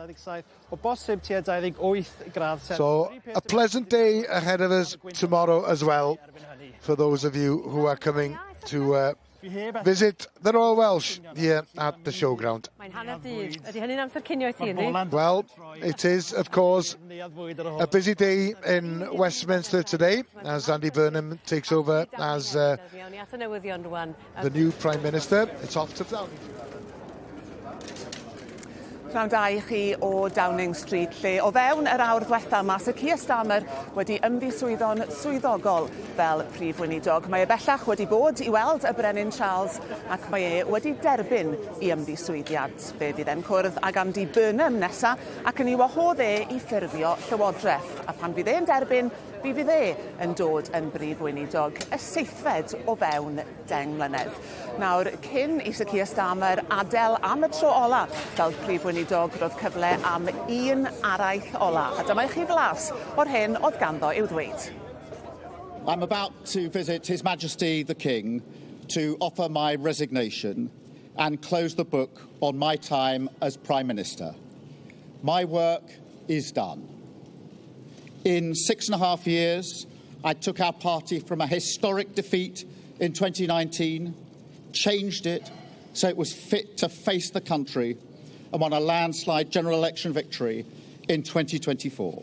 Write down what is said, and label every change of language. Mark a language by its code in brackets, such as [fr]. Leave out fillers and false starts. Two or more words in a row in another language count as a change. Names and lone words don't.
[en] So a pleasant day ahead of us tomorrow as well, for those of you who are coming to visit the Royal Welsh here at the showground. Well, it is, of course, a busy day in Westminster today as Andy Burnham takes over as the new Prime Minister. It's off to Downing. [cy] Pnawn da I chi o Downing Street, lle o fewn yr awr diwetha mae Sir Keir Starmer wedi ymddiswyddo'n swyddogol fel Prif Weinidog. Mae e bellach wedi bod I weld y Brenin Charles ac mae e wedi derbyn I ymddiswyddiad. Fe fydd e'n cwrdd ag Andy Burnham nesa ac yn I wahodd e I ffurfio llywodraeth. A pan fydd e'n derbyn, fydd e yn dod yn Brif Weinidog, y 7fed o fewn 10 mlynedd. Nawr, cyn I Sir Keir Starmer adel am y tro ola fel Prif Weinidog, roedd cyfle am un araith ola. A dyma I chi flas o'r hyn oedd ganddo i'w ddweud. [en] I'm about to visit His Majesty the King to offer my resignation and close the book on my time as Prime Minister. My work is done. In 6.5 years, I took our party from a historic defeat in 2019, changed it so it was fit to face the country, and won a landslide general election victory in 2024.